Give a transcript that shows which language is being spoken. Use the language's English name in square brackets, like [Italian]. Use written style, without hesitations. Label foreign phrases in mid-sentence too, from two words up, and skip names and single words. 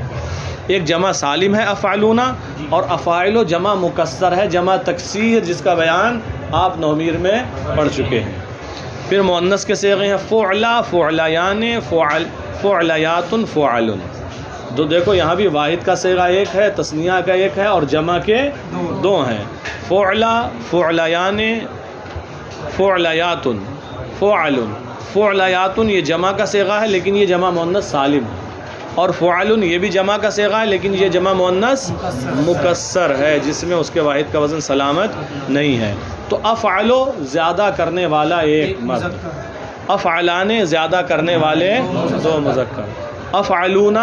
[Urdu] ایک جمع سالم ہے افعلون اور افاعلو جمع مکسر ہے، جمع تکسیر، جس کا بیان آپ نومیر میں پڑھ چکے ہیں. پھر مؤنث کے صیغے ہیں [Arabic] فعلا فعلیان فعلیات فعلن. [Urdu] تو دیکھو یہاں بھی واحد کا صیغہ ایک ہے، تثنیہ کا ایک ہے اور جمع کے دو ہیں. [Arabic] فعلا فعلیان فعلیات فعلن. [Urdu] فعلیات یہ جمع کا صیغہ ہے لیکن یہ جمع مؤنث سالم ہے، اور فعلن یہ بھی جمع کا صیغہ ہے لیکن یہ جمع مؤنث مکسر ہے جس میں اس کے واحد کا وزن سلامت نہیں ہے. تو افعلو زیادہ کرنے والا ایک مرد، افعلان زیادہ کرنے والے دو مذکر، افعلون